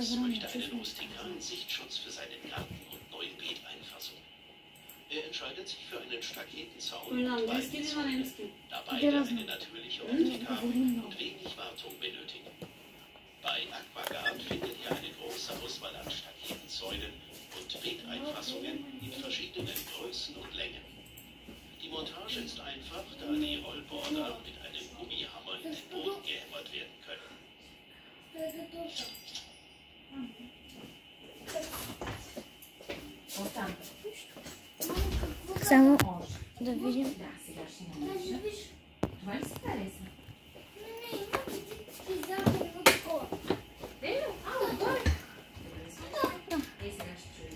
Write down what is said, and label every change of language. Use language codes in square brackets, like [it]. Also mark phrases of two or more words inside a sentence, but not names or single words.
[de] Max [bg] време. [de] möchte einen rustikalen Sichtschutz für seinen Garten und neue Beeteinfassung. Er entscheidet sich für einen Staketenzaun [bg] Той на [de] und [bg] английски или на [de] Weidenzäune, [bg] немски? [de] da beide eine natürliche Optik haben und wenig Wartung benötigen. Bei Aquagard findet ihr eine große Auswahl an Staketenzäunen und Beeteinfassungen in verschiedenen Größen und Längen. Die Montage ist einfach, da die Rollborder mit einem Gummihammer in den Boden gehämmert werden können. [bg] Оттам. Само Още. да видим. Да, сега ще наложа. Това ли си хареса? Добре, сега ще чуем.